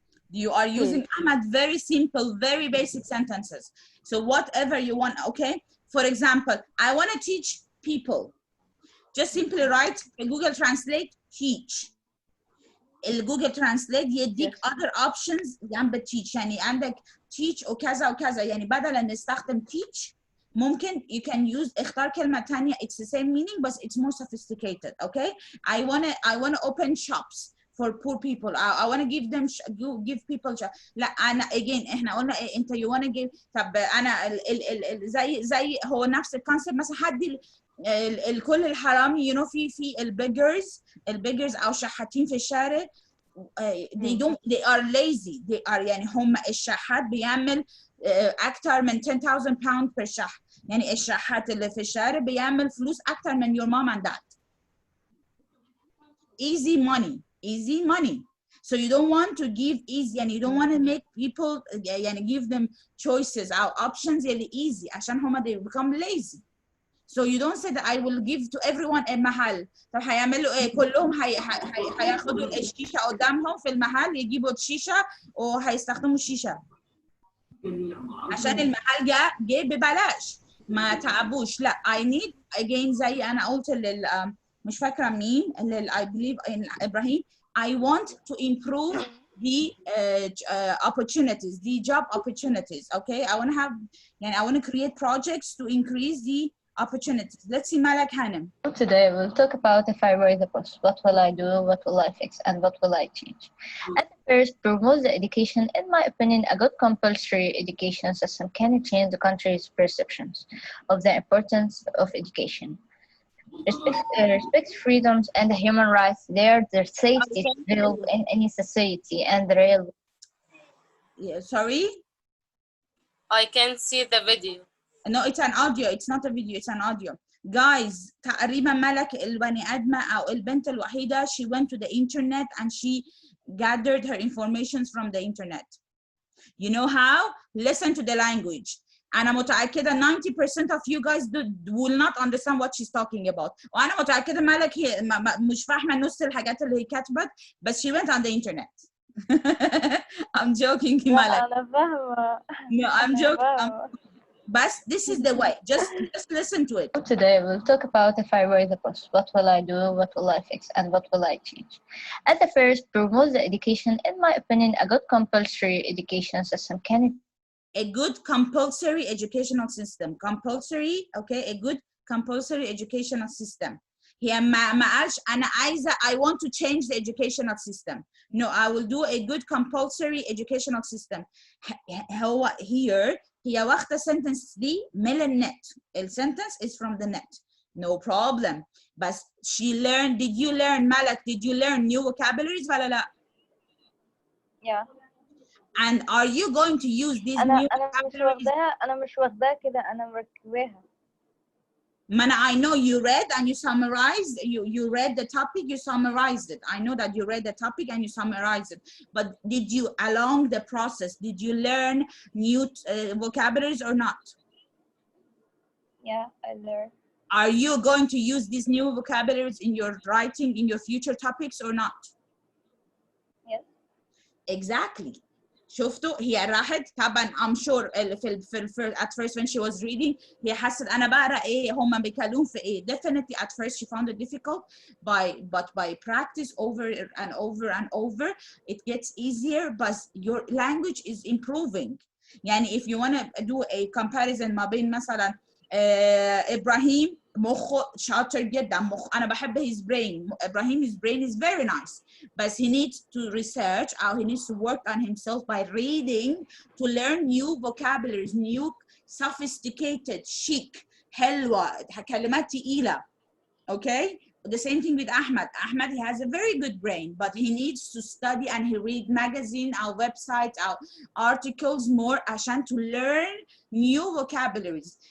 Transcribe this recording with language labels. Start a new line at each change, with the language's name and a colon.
English: You are using Ahmed very simple, very basic sentences. So whatever you want, okay? For example, I want to teach people. Just simply write Google Translate teach. Google Translate يديك other options جنب teach.
Arabic: يعني عندك teach وكذا وكذا. يعني بدل ان نستخدم
English: teach ممكن you can use
Arabic: اختار كلمة تانية
English: it's the same meaning but it's more sophisticated. Okay? I wanna open shops for poor people. I want to give people لا أنا again
Arabic: إحنا قلنا إيه أنت
English: you wanna give.
Arabic: طب أنا زي هو نفس الكونسيبت مثلا حد الكل الحرامي
English: you know
Arabic: في البيجرز أو شحاتين في الشارع
English: they are lazy. they are
Arabic: يعني هم الشحات بيعمل أكتر من 10,000 pounds per شحات. يعني الشحات اللي في الشارع بيعمل فلوس أكتر من
English: your mom and dad. easy money, easy money. So you don't want to give easy and you don't want to make people يعني give them choices or options اللي easy
Arabic: عشان هما
English: they become lazy. So you don't say that I will give to everyone a محل.
Arabic: طب هيعملوا ايه؟ كلهم هياخدوا الشيشة قدامهم في المحل يجيبوا الشيشة وهيستخدموا الشيشة. عشان المحل جه ببلاش ما تعبوش. لا
English: I need again
Arabic: زي أنا قلت مش فاكرة مين
English: I believe in
Arabic: إبراهيم.
English: I want to improve the opportunities, the job opportunities. Okay, I want to have, I want to create projects to increase the opportunities. Let's see, Malak Hanem. Today we'll talk about if I were the boss, what will I do, what will I fix, and what will I change. At first, promote the education. In my opinion, a good compulsory education system can change the country's perceptions of the importance of education. Respect freedoms and human rights. Their safety to build in any society and the real. Yeah, sorry? I can see the video. No, it's an audio. It's not a video. It's an audio. Guys,
Arabic: تقريبا ملك البني آدمة أو البنت الوحيدة
English: she went to the internet and she gathered her information from the internet. You know how? Listen to the language.
Arabic: أنا متأكدة
English: 90% of you guys will not understand what she's talking about.
Arabic: وأنا متأكدة ملك هي مش فاهمة نص الحاجات اللي هي كاتبت بس
English: she went on the internet. I'm joking, Malak.
Arabic: أنا فاهمة.
English: No, I'm joking. But this is the way. Just listen to it. Today we'll talk about if I were the boss, what will I do, what will I fix, and what will I change. At the first, promote the education. In my opinion, a good compulsory education system can. A good compulsory educational system. Compulsory, okay, a good compulsory educational system.
Arabic: هي ما قالش أنا عايزة
English: I want to change the educational system. No, I will do a good compulsory educational system.
Arabic: هو here هي واخدة sentence دي من النت.
English: Sentence is from the net. No problem. But she learned, did you learn, Malak, did you learn new vocabularies
Arabic: ولا لا?
English: Yeah. And are you going to use these new vocabularies?
Arabic: أنا مش واخداها كده أنا مركباها.
English: Mana, I know you read and you summarized, you read the topic, you summarized it. I know that you read the topic and you summarized it. But did you, along the process, did you learn new vocabularies or not? Yeah, I learned. Are you going to use these new vocabularies in your writing, in your future topics or not? Yes. Exactly.
Arabic: شفتوا هي راحت طبعا
English: I'm sure at first when she was reading
Arabic: هي حست أنا بقرا إيه هم بيتكلمون في إيه.
English: Definitely at first she found it difficult but by practice over and over and over it gets easier but your language is improving.
Arabic: يعني
English: if you want to do a comparison
Arabic: ما بين مثلا إبراهيم مخه شاطر جدا أنا بحب
English: his brain. إبراهيم his brain is very nice but he needs to research or he needs to work on himself by reading to learn new vocabularies, new sophisticated, chic,
Arabic: حلوة كلمات تقيلة.
English: Okay? The same thing with Ahmad. Ahmad, he has a very good brain, but he needs to study and he read magazine, our website, our articles more عشان to learn new vocabularies.